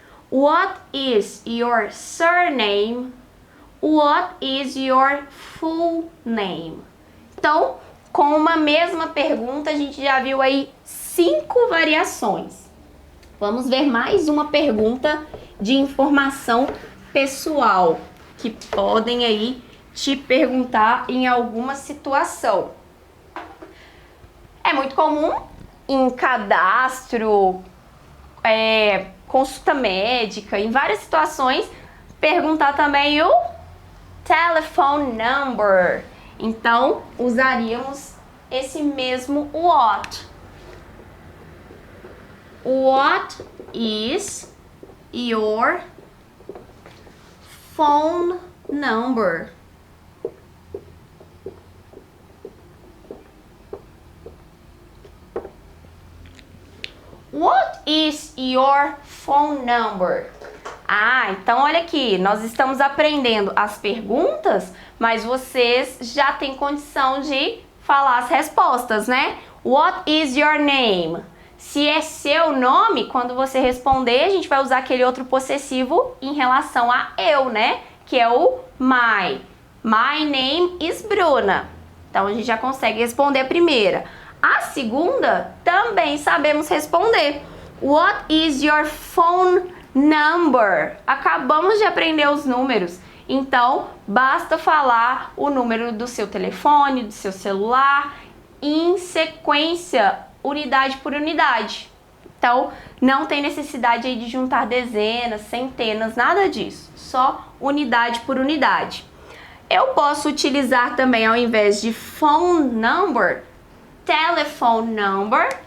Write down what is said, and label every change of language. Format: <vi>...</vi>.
<en>What is your surname? What is your full name? Então,</en> <pt>com uma mesma pergunta, a gente já viu aí 5 variações. Vamos ver mais uma pergunta de informação pessoal que podem aí te perguntar em alguma situação. É muito comum em cadastro, consulta médica, em várias situações, perguntar também o telephone number. Então, usaríamos esse mesmo what.</pt> <en>What is your phone number? What is your phone number?</en> <pt>Então olha aqui, nós estamos aprendendo as perguntas, mas vocês já têm condição de falar as respostas, né?</pt> <en>What is your name?</en> <pt>Se é seu nome, quando você responder, a gente vai usar aquele outro possessivo em relação a eu, né? Que é o</pt> <en>my. My name is Bruna.</en> <pt>Então a gente já consegue responder a primeira. A segunda também sabemos responder.</pt> <en>What is your phone number?</en> <pt>Acabamos de aprender os números. Então, basta falar o número do seu telefone, do seu celular, em sequência, unidade por unidade. Então, não tem necessidade aí de juntar dezenas, centenas, nada disso. Só unidade por unidade. Eu posso utilizar também, ao invés de phone number, telephone number.</pt>